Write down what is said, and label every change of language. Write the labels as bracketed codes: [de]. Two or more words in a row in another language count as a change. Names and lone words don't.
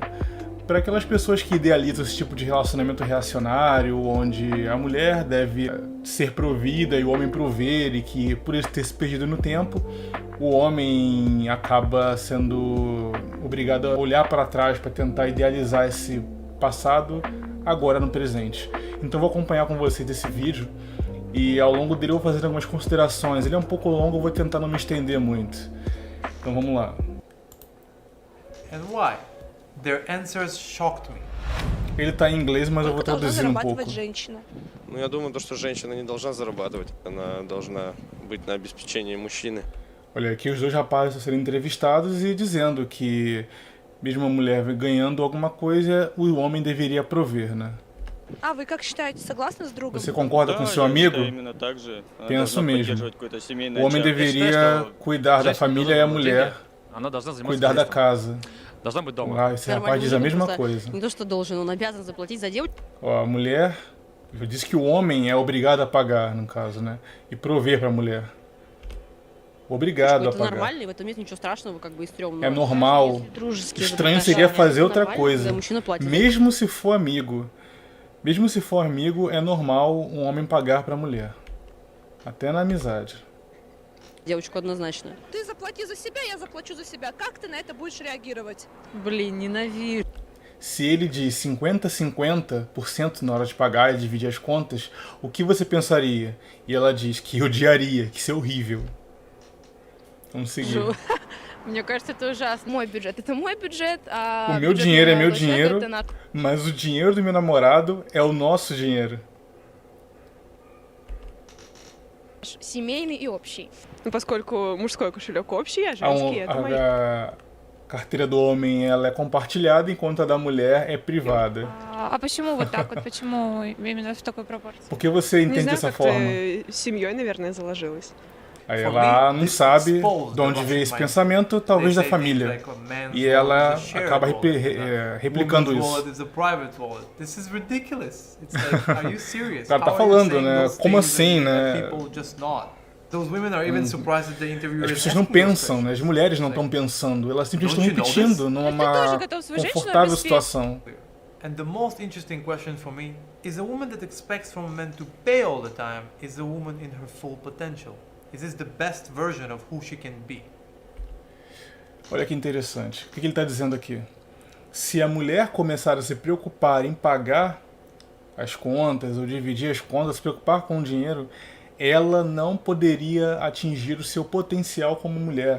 [pt] Para aquelas pessoas que idealizam esse tipo de relacionamento reacionário, onde a mulher deve ser provida e o homem prover, e que por isso ter se perdido no tempo, o homem acaba sendo obrigado a olhar para trás para tentar idealizar esse passado agora no presente. Então vou acompanhar com vocês esse vídeo e ao longo dele eu vou fazer algumas considerações. Ele é um pouco longo, eu vou tentar não me estender muito. Então vamos lá. [en] And why? Their answers shocked me. [pt] Ele tá em inglês, mas eu vou traduzir um pouco. [ru] Ну, я думаю, что женщина не должна зарабатывать, она должна быть на обеспечении мужчины. [pt] Olha, aqui os dois rapazes estão sendo entrevistados e dizendo que mesmo a mulher ganhando alguma coisa, o homem deveria prover, né? [ru] А вы как считаете, согласны с другом? [pt] Você concorda com seu amigo? Penso mesmo. O homem deveria cuidar da família e a mulher cuidar da casa. Ah, esse rapaz diz a mesma coisa. [ru] Не то, что должен, он обязан заплатить за девочку. [pt] Ó, a mulher diz que o homem é obrigado a pagar, no caso, né? E prover para a mulher. Obrigado a [ru] Это [pt] pagar. [ru] нормально, и в этом нет ничего страшного, как бы и стрёмного. [pt] É normal. Estranho seria fazer outra coisa. Mesmo se for amigo. Mesmo se for amigo, é normal um homem pagar para a mulher. Até na amizade. [ru] Девочку однозначно. Ты заплати за себя, я заплачу за себя. Как ты на это будешь реагировать? Блин, ненавижу. [pt] Se ele diz 50-50% na hora de pagar e dividir as contas, o que você pensaria? E ela diz que odiaria, que isso é horrível. Vamos seguir. [ru] Мне кажется, это ужасно. Мой бюджет — это мой бюджет, [pt] O [ru] а [pt] meu [ru] бюджет [pt] dinheiro é [ru] моего [pt] meu [ru] человека — [pt] dinheiro, [ru] это наш. [pt] mas o dinheiro do meu namorado é o nosso dinheiro. [ru] Семейный и общий. Ну, поскольку мужской кошелек общий, а женский это мой. [pt] A carteira do homem ela é compartilhada, enquanto a da mulher é privada. [ru] А почему вот так вот? Почему именно в такой пропорции? [pt] Por que você [ru] Не [pt] entende [ru] знаю, [pt] dessa [ru] как-то [pt] forma? [ru] семьей, наверное, заложилось. [pt] Aí ela não sabe de onde veio esse pensamento, talvez da família. E ela acaba replicando isso. O cara tá falando, né? Como assim, né? As pessoas não pensam, né? As mulheres não estão pensando, elas simplesmente estão repetindo numa confortável situação. [en] And the most interesting question for me is a woman that expects from men to pay all the time is a woman in her full potential. Is this the best version of who she can be? [pt] Olha que interessante. O que ele está dizendo aqui? Se a mulher começar a se preocupar em pagar as contas ou dividir as contas, se preocupar com o dinheiro, ela não poderia atingir o seu potencial como mulher.